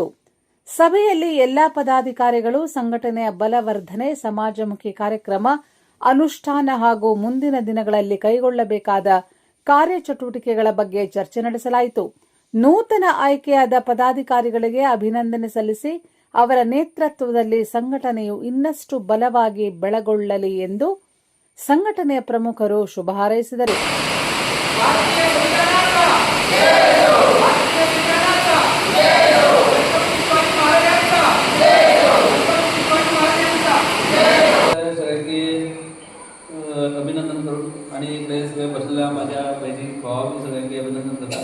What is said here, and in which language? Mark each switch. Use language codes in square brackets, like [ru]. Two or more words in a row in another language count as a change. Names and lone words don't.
[kn] ಸಭೆಯಲ್ಲಿ ಎಲ್ಲಾ ಪದಾಧಿಕಾರಿಗಳು ಸಂಘಟನೆಯ ಬಲವರ್ಧನೆ, ಸಮಾಜಮುಖಿ ಕಾರ್ಯಕ್ರಮ ಅನುಷ್ಠಾನ ಹಾಗೂ ಮುಂದಿನ ದಿನಗಳಲ್ಲಿ ಕೈಗೊಳ್ಳಬೇಕಾದ ಕಾರ್ಯಚಟುವಟಿಕೆಗಳ ಬಗ್ಗೆ ಚರ್ಚೆ ನಡೆಸಲಾಯಿತು. ನೂತನ ಆಯ್ಕೆಯಾದ ಪದಾಧಿಕಾರಿಗಳಿಗೆ ಅಭಿನಂದನೆ ಸಲ್ಲಿಸಿ ಅವರ ನೇತೃತ್ವದಲ್ಲಿ ಸಂಘಟನೆಯು ಇನ್ನಷ್ಟು ಬಲವಾಗಿ ಬೆಳಗೊಳ್ಳಲಿ ಎಂದು ಸಂಘಟನೆಯ ಪ್ರಮುಖರು ಶುಭ ಹಾರೈಸಿದರು. [mr] अभिनंदन करून आणि इकडे सगळे बसलेल्या माझ्या बहिणी भावांनी सगळ्यांचे अभिनंदन करता.